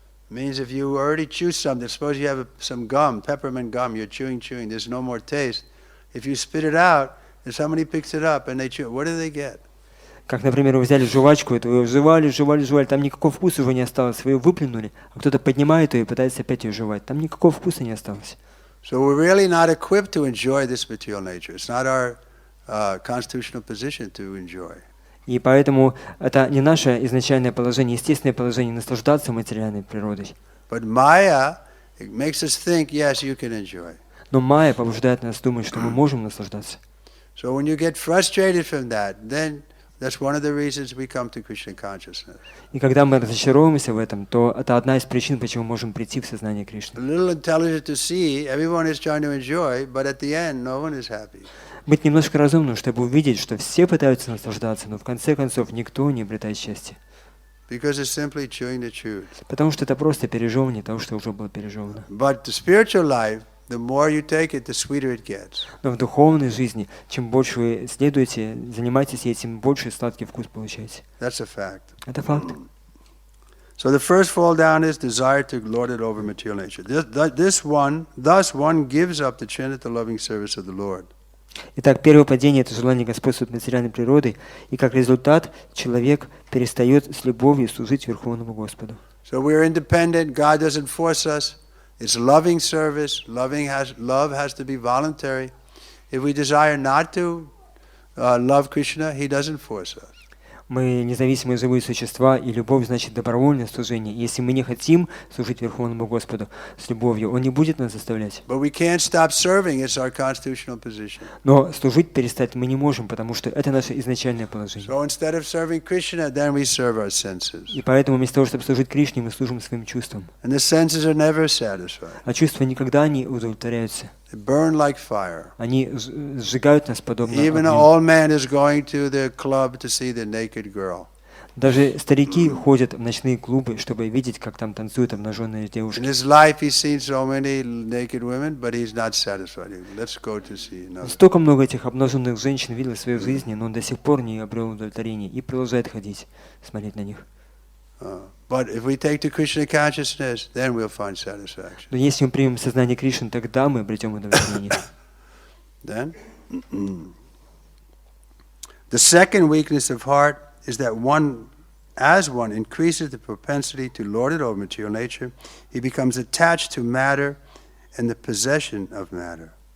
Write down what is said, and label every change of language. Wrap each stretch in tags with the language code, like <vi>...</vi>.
<en>Means if you already chew something, suppose you have some gum, peppermint gum, you're chewing, there's no more taste. If you spit it out, and somebody picks it up and they chew, what do they get?</en> <ru>Как, например, вы взяли жвачку, эту вы жевали, там никакого вкуса уже не осталось, вы ее выплюнули, а кто-то поднимает ее и пытается опять ее жевать, там никакого вкуса не осталось.</ru> <en>So we're really not equipped to enjoy this material nature. It's not our constitutional position to enjoy.</en> <ru>И поэтому это не наше изначальное положение, естественное положение наслаждаться материальной природой.</ru> <en>But Maya, it makes us think, yes, you can enjoy.</en> <ru>Но майя побуждает нас думать, что мы можем наслаждаться.</ru> <en>So when you get frustrated from that, then that's one of the reasons we come to Krishna consciousness.</en> <ru>И когда мы разочаровываемся в этом, то это одна из причин, почему мы можем прийти в сознание Кришны.</ru> <en>A little intelligent to see, everyone is trying to enjoy, but at the end, no one is happy.</en> <ru>Быть немножко разумным, чтобы увидеть, что все пытаются наслаждаться, но в конце концов никто не обретает счастья.</ru> <en>Because it's simply chewing the chewed.</en> <ru>Потому что это просто пережевывание того, что уже было пережевано.</ru> <en>But the spiritual life, the more you take it, the sweeter it gets.</en> <ru>Но в духовной жизни, чем больше вы следуете, занимаетесь ей, тем больше сладкий вкус получаете.</ru> <en>That's a fact.</en> <ru>Это факт.</ru> <en>So the first fall down is desire to lord it over material nature. Thus one gives up the trinity loving service of the Lord.</en> <ru>Итак, первое падение – это желание господствовать материальной природой, и как результат человек перестает с любовью служить Верховному Господу.</ru> <en>So we are independent. God doesn't force us. It's loving service. Love has to be voluntary. If we desire not to love Krishna, He doesn't force us.</en> <ru>Мы независимые живые существа, и любовь значит добровольное служение. Если мы не хотим служить Верховному Господу с любовью, Он не будет нас заставлять.</ru> <en>But we can't stop serving. It's our constitutional position.</en> <ru>Но служить перестать мы не можем, потому что это наше изначальное положение.</ru> <en>So instead of serving Krishna, then we serve our senses.</en> <ru>И поэтому вместо того, чтобы служить Кришне, мы служим своим чувствам.</ru> <en>And the senses are never satisfied.</en> <ru>А чувства никогда не удовлетворяются.</ru> <en>They burn like fire.</en> <ru>Они сжигают нас подобно</ru> <en>Even an</en> <ru>огню.</ru> <en>old man is going to the club to see the naked girl.</en> <ru>Даже старики ходят в ночные клубы, чтобы видеть, как там танцуют обнаженные</ru> <en>In</en> <ru>девушки.</ru> <en>his life, he's seen so many naked women, but he's not satisfied. Let's go to see another.</en> <ru>Столько много этих обнаженных женщин видел в своей жизни, но он до сих пор не обрел удовлетворения и продолжает ходить, смотреть на них.</ru> <en>But if we take to Krishna consciousness, then we'll find satisfaction.</en> <ru>Но если мы примем сознание Кришны, тогда мы обретем удовлетворение.</ru> <en>Then, the second weakness of heart is that as one increases the propensity to lord it over material nature, he becomes attached to matter and the possession of matter.</en>